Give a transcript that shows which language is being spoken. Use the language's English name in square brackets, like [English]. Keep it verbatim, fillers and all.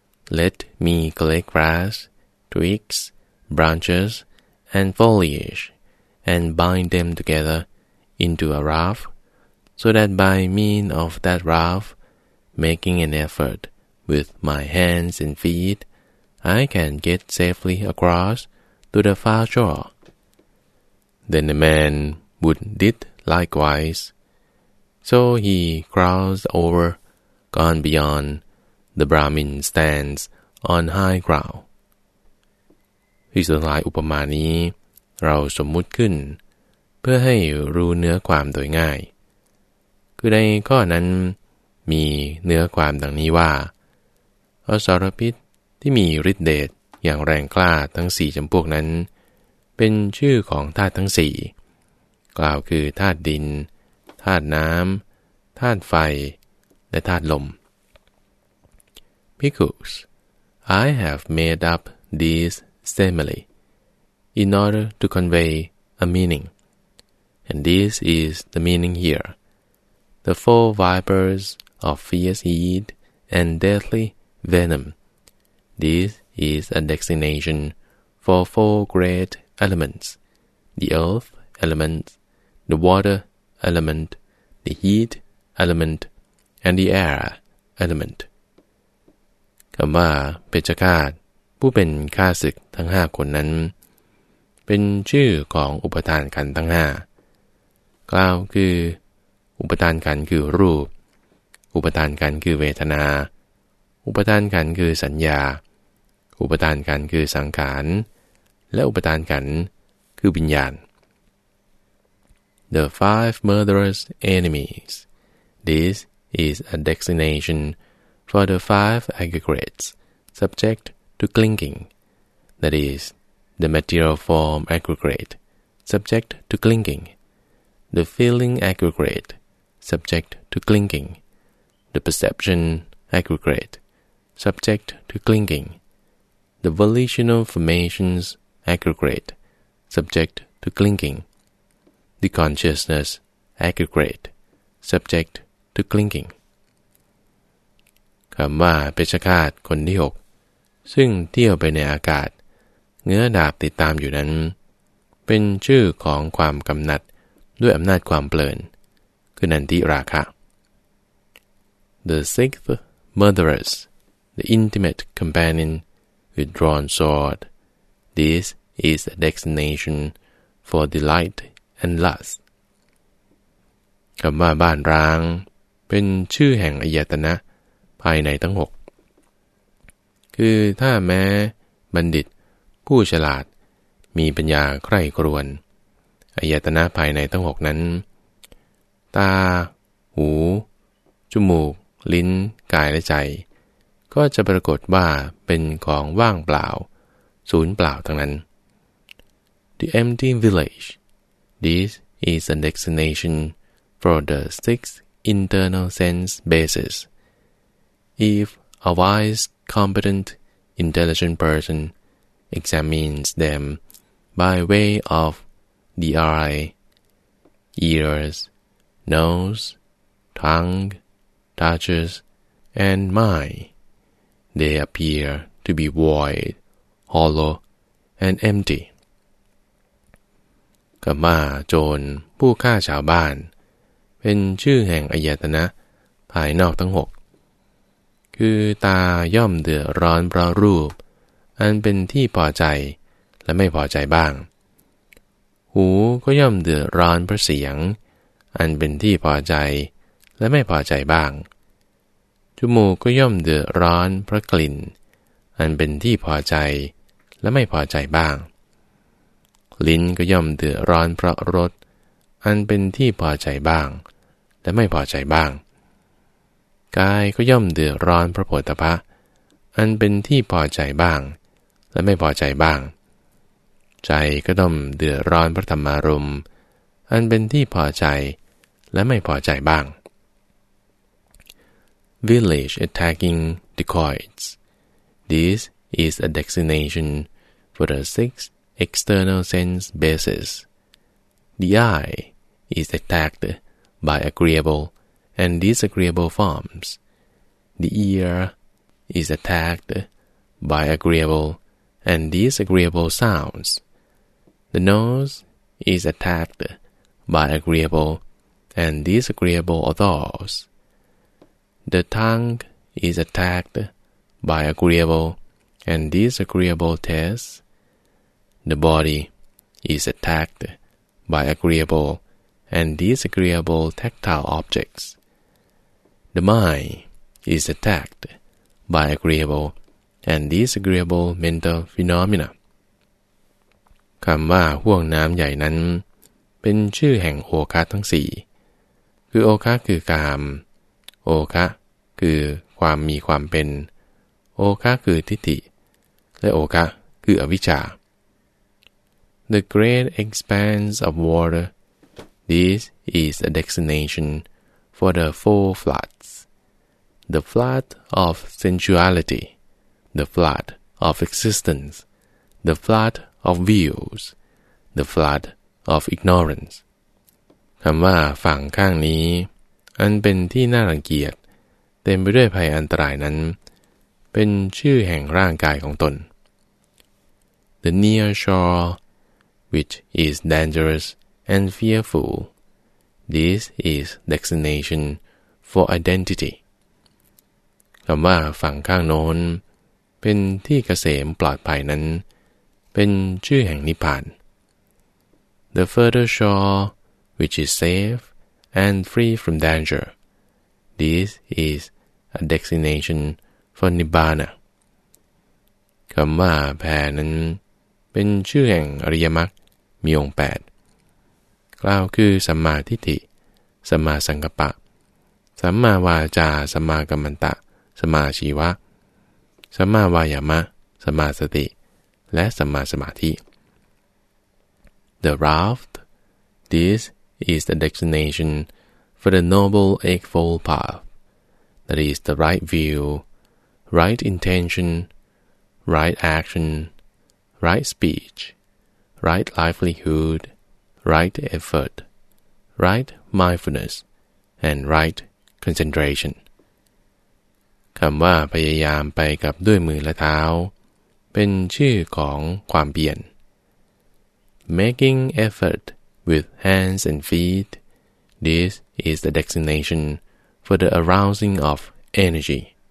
[English] Let me collect grass, twigs, branches, and foliage, and bind them together into a raft, so that by means of that raft, making an effort with my hands and feet, I can get safely across to the far shore." Then the man would did likewise, so he crossed over, gone beyond. The Brahmin stands on high ground. [Thai] ที่สุดท้ายอุปมานี้เราสมมุติขึ้นเพื่อให้รู้เนื้อความโดยง่ายคือในข้อนั้นมีเนื้อความดังนี้ว่าอสรพิษที่มีฤทธิ์เดชอย่างแรงกล้าทั้งสี่จำพวกนั้นเป็นชื่อของธาตุทั้งสี่กล่าวคือธาตุดินธาตุน้ำธาตุไฟและธาตุลม [English] Because I have made up these simile in order to convey a meaning, and this is the meaning here. the four vipers of fierce heat and deadly venom. This is a designation for four great elements: the earth element, the water element, the heat element, and the air element. [Thai] คำว่าเปจฆาตผู้เป็นข้าศึกทั้งห้าคนนั้นเป็นชื่อของอุปทานขันธ์ทั้งห้ากล่าวคืออุปทานขันธ์คือรูปอุปทานขันธ์คือเวทนาอุปทานขันธ์คือสัญญาอุปทานขันธ์คือสังขารและอุปทานขันธ์คือวิญญาณ [English] The five murderous enemies. This is a designation for the five aggregates subject to clinging, that is, the material form aggregate, subject to clinging, the feeling aggregate, subject to clinging, the perception aggregate, subject to clinging, the volitional formations aggregate, subject to clinging, the consciousness aggregate, subject to clinging. [Thai] คำว่าเปชฌฆาตคนที่หกซึ่งเที่ยวไปในอากาศเงื้อดาบติดตามอยู่นั้นเป็นชื่อของความกำหนัดด้วยอำนาจความเพลินคือนันทิราคะ [English] The sixth murderess, the intimate companion with drawn sword. This is a designation for delight and lust. [Thai] คำว่าบ้านร้างเป็นชื่อแห่งอายตนะภายในทั้งหกคือถ้าแม้บัณฑิตผู้ฉลาดมีปัญญาใคร่ครวญอายตนะภายในทั้งหกนั้นตาหูจมูกลิ้นกายและใจก็จะปรากฏว่าเป็นของว่างเปล่าศูนย์เปล่าทั้งนั้น [English] The empty village. This is a designation for the sixth internal sense basis. If a wise, competent, intelligent person examines them by way of the eye, ears, nose, tongue, touches, and mind, they appear to be void, hollow, and empty. [Thai] กามาโจรผู้ฆ่าชาวบ้านเป็นชื่อแห่งอายตนะภายนอกทั้งหกคือตาย่อมเดือดร้อนเพราะรูปอันเป็นที่พอใจและไม่พอใจบ้างหูก็ย่อมเดือดร้อนเพราะเสียงอันเป็นที่พอใจและไม่พอใจบ้างจมูกก็ย่อมเดือดร้อนเพราะกลิ่นอันเป็นที่พอใจและไม่พอใจบ้าง ลิ้นก็ย่อมเดือดร้อนเพราะรสอันเป็นที่พอใจบ้างและไม่พอใจบ้างกายก็ย่อมเดือดร้อนเพราะโผฏฐัพพะอันเป็นที่พอใจบ้างและไม่พอใจบ้างใจก็ต้องเดือดร้อนเพราะธรรมารมณ์อันเป็นที่พอใจและไม่พอใจบ้าง [English] Village attacking dacoits. This is a designation for the sixth external sense basis. The eye is attacked by agreeable and disagreeable forms. The ear is attacked by agreeable and disagreeable sounds. The nose is attacked by agreeable and disagreeable odors. The tongue is attacked by agreeable and disagreeable tastes. The body is attacked by agreeable and disagreeable tactile objects. The mind is attacked by agreeable and disagreeable mental phenomena. [Thai] คำว่าห่วงน้ำใหญ่นั้นเป็นชื่อแห่งโอคะทั้งสี่คือโอคะคือกามโอคะคือความมีความเป็นโอคะคือทิฏฐิและโอคะคืออวิชชา [English] The great expanse of water. This is a designation for the four floods. The flood of sensuality, the flood of existence, the flood of views, the flood of ignorance. [Thai] คำว่าฝั่งข้างนี้ อันเป็นที่น่ารังเกียจเต็มไปด้วยภัยอันตรายนั้นเป็นชื่อแห่งร่างกายของตน [English] The near shore, which is dangerous and fearful, this is designation for identity. [Thai] คำว่าฝั่งข้างโน้นเป็นที่เกษมปลอดภัยนั้นเป็นชื่อแห่งนิพพาน [English] The further shore, which is safe and free from danger, this is a designation for Nibbana. [Thai] คำว่าแผ่นั้นเป็นชื่อแห่งอริยมรรคมีองค์แปดกล่าวคือสัมมาทิฏฐิสัมมาสังกัปปะสัมมาวาจาสัมมากัมมันตะสัมมาชีวะสัมมาวายามะสัมมาสติและสัมมาสมาธิ [English] The raft. This is the destination for the noble eightfold path. That is the right view. Right intention, right action, right speech, right livelihood, right effort, right mindfulness, and right concentration. [Thai] คำว่าพยายามไปกับด้วยมือและเท้าเป็นชื่อของความเพียร [English] Making effort with hands and feet. This is the designation for the arousing of energy.